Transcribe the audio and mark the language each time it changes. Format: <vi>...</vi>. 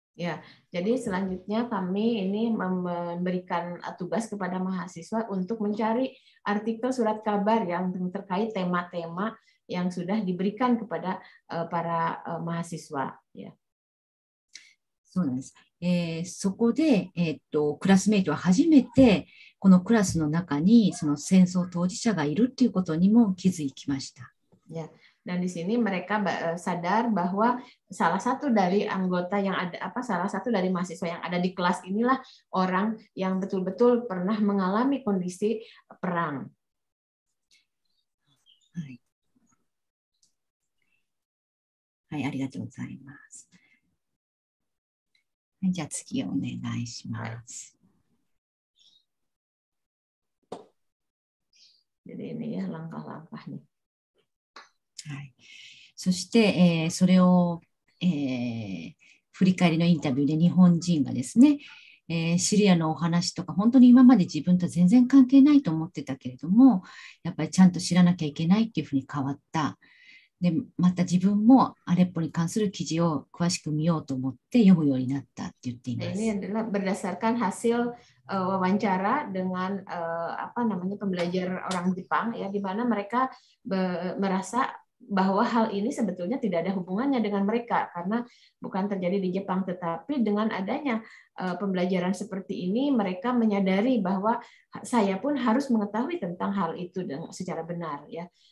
<id>Ya, jadi selanjutnya kami ini memberikan tugas kepada mahasiswa untuk mencari artikel surat kabar yang terkait tema-tema yang sudah diberikan kepada para mahasiswa. Ya.</id> <ja>そうなんです。そこで、クラスメイトは初めてこのクラスの中にその戦争当事者がいるっていうことにも気づきました。</ja> <id>Ya. Dan di sini mereka sadar bahwa salah satu dari anggota yang ada salah satu dari mahasiswa yang ada di kelas inilah orang yang betul-betul pernah mengalami kondisi perang.</id> <ja>はい、はい、ありがとうございます。はい、じゃあ次お願いします。</ja> <id>Jadi ini ya langkah-langkahnya.</id> <ja>はい、そして、それを、振り返りのインタビューで日本人がですね、シリアのお話とか本当に今まで自分と全然関係ないと思ってたけれども、やっぱりちゃんと知らなきゃいけないっていうふうに変わった。でまた自分もアレッポに関する記事を詳しく見ようと思って読むようになったって言っています。</ja> <id>Ini adalah berdasarkan hasil wawancara dengan pembelajar orang Jepang ya, di mana mereka merasa bahwa hal ini sebetulnya tidak ada hubungannya dengan mereka karena bukan terjadi di Jepang, tetapi dengan adanya pembelajaran seperti ini mereka menyadari bahwa saya pun harus mengetahui tentang hal itu secara benar ya.</id>